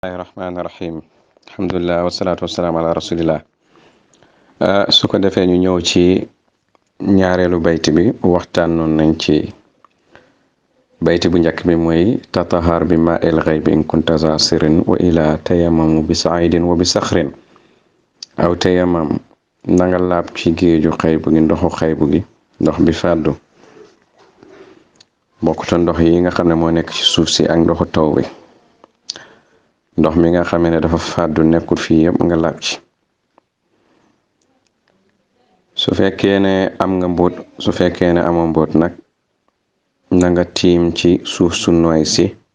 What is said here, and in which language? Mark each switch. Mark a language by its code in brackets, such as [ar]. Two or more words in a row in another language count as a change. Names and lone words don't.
[ar] بسم الله الرحمن الرحيم الحمد لله والصلاة والسلام على رسول الله [wo] su ko defee ñu ñëw ci ñaareelu bayti bi waxtaan noon nañ ci bayti bu njëkk bi mooy [ar] تطهر بماء الغيب إن كنت ذا سر وإلا تيمم بالصعيد وبالصخر أو تيمم [wo] nanga laab ci géeju xaybu gi ndoxu xaybu gi ndox bi fàddu bokkuta ndox yi nga xam ne moo nekk ci suuf si ak ndoxu taw bi ndox mi nga xamee ne dafa fàddu nekkul fii yëpp nga laab ci su fekkee ne am nga mbóot su fekkee ne amoo mbóot nag na nga tiim ci suuf su nooy si